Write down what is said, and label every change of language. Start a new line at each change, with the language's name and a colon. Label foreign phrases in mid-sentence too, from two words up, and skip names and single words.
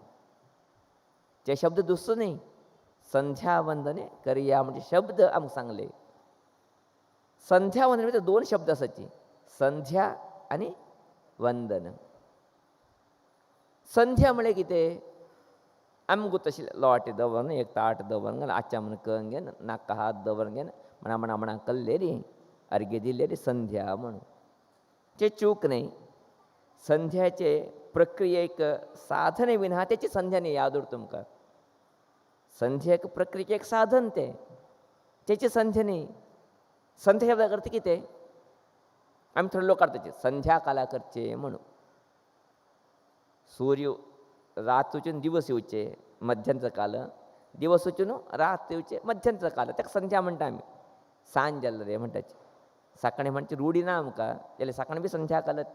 Konkani: ते शब्द दुसरो न्ही, संध्या वंदन करया म्हणजे शब्द आमकां सांगले. संध्या वंदन भितर दोन शब्द आसाची, संध्या आनी वंदन. संध्या म्हळ्यार कितें, आमकां तशी लोटे दवरून एक ताट दवरून आच्या म्हण कळून घेवन नाका हात दवरून घेवन म्हणा कल्ले री अर्घ्य दिले रे संध्या म्हणून.
Marathi: ते चूक नाही.
Konkani: संध्याचे प्रक्रियेक साधन विना त्याची संध्या नाही याद उरता तुमकां. संध्याक प्रक्रियेक एक साधन त्याची संध्या नाही. संध्या शब्द अर्थ कितें, आमी थोडे लोक करताचे संध्या काला करचे म्हणून. सूर्य रात वचून दिवस येवचे मध्यानचो काल, दिवस वचून रात येवचे मध्यानचो काल, ताका संध्या म्हणटा आमी. सांज जालें रे म्हणटाचे. सकाळी म्हणचे रुढी ना आमकां, जाल्यार सकाळी बी संध्या कालच ते.